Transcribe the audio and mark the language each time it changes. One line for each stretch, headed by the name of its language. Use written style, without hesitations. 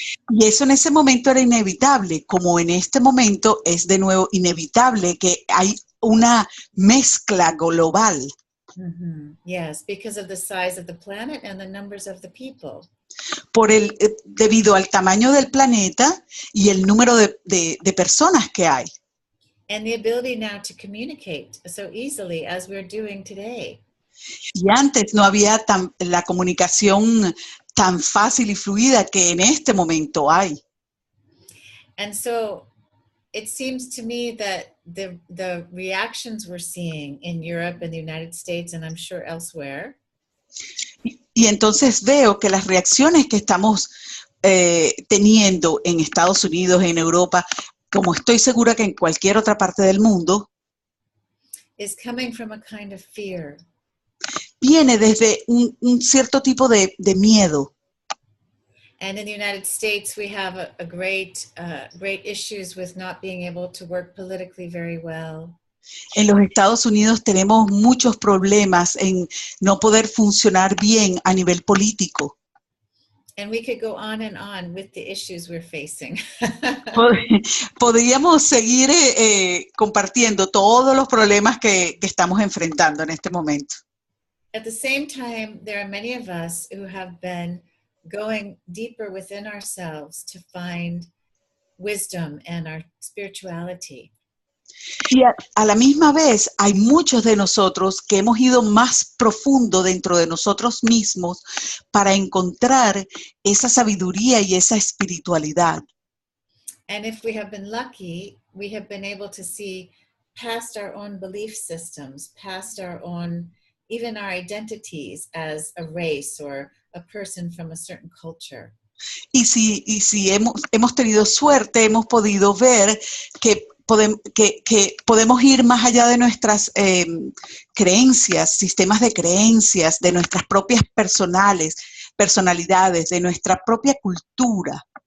Spanish: Y eso en ese momento era inevitable, como en este momento es de nuevo inevitable que hay una mezcla global. Mm-hmm.
English: Yes, because of the size of the planet and the numbers of the people.
Spanish: Debido al tamaño del planeta y el número de personas que hay.
English: And the ability now to communicate so easily as we're doing today.
Spanish: Y antes no había la comunicación tan fácil y fluida que en este momento hay.
English: And so it seems to me that the reactions we're seeing in Europe and the United States, and I'm sure elsewhere.
Spanish: Y entonces veo que las reacciones que estamos teniendo en Estados Unidos, en Europa, como estoy segura que en cualquier otra parte del mundo,
English: is coming from a kind of fear.
Spanish: Viene desde un cierto tipo de miedo.
English: And in the United States, we have a great issues with not being able to work politically very well.
Spanish: En los Estados Unidos tenemos muchos problemas en no poder funcionar bien a nivel político.
English: And we could go on with the issues we're facing.
Spanish: Podríamos seguir compartiendo todos los problemas que estamos enfrentando en este momento.
English: At the same time, there are many of us who have been going deeper within ourselves to find wisdom and our spirituality.
Spanish: Y a la misma vez hay muchos de nosotros que hemos ido más profundo dentro de nosotros mismos para encontrar esa sabiduría y esa espiritualidad.
English: And if we have been lucky, we have been able to see past our own belief systems, past our own, even our identities as a race or a person from a certain culture.
Spanish: Y si hemos tenido suerte, hemos podido ver que podemos ir más allá de nuestras creencias, sistemas de creencias, de nuestras propias personalidades, de nuestra propia cultura.